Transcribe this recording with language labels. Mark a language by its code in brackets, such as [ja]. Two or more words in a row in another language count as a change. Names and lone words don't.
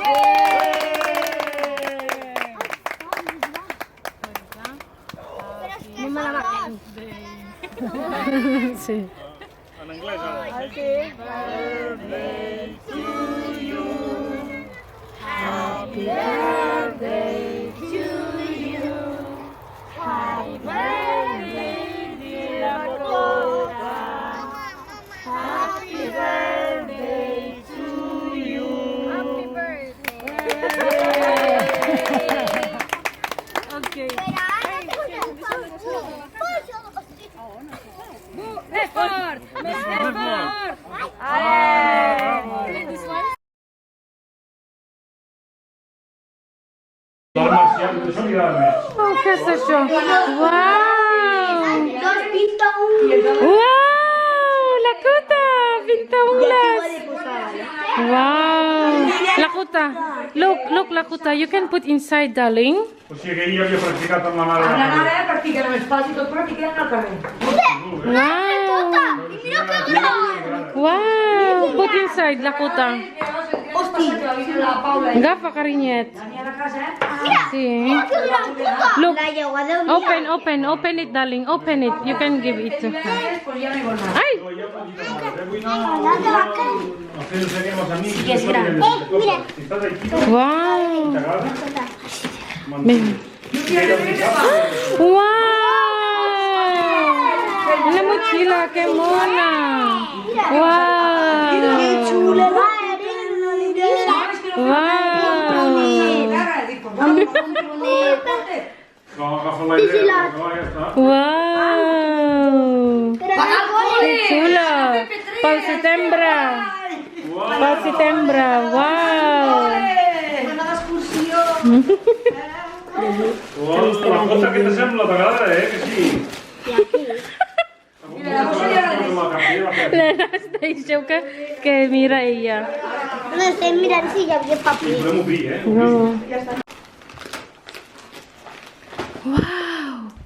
[ca] Sí. En anglès, ara. [en] Happy birthday to you. Happy birthday, dear Lakota. Happy birthday to you. Happy birthday. Okay. [ca] Això m'agrada més. Oh, què és això? Wow! Wow! Lakota! Pintaules! Wow! Lakota! [en] Look, Lakota, you can put inside, darling. [ca] O sigui que ell ja havia practicat amb la mare. Practiquen amb els pals i tot, però practiquen al carrer. Wow! Wow! [en] Put inside, Lakota. [ca] Agafa, carinyet. Sí. [en] Look. Open it, darling. Open it. You can give it to her. Ay! Wow! Wow! [es] Una mochila, qué mona. Wow! Wow! [ca] Agafa la idea. Wow! Que xulo! Pel setembre! Pel setembre! Wow! La cosa que te sembla, t'agrada, que sí? L'Ernest deixeu que mira ella. No estem mirant si hi havia paper. Podem obrir, No. Wow!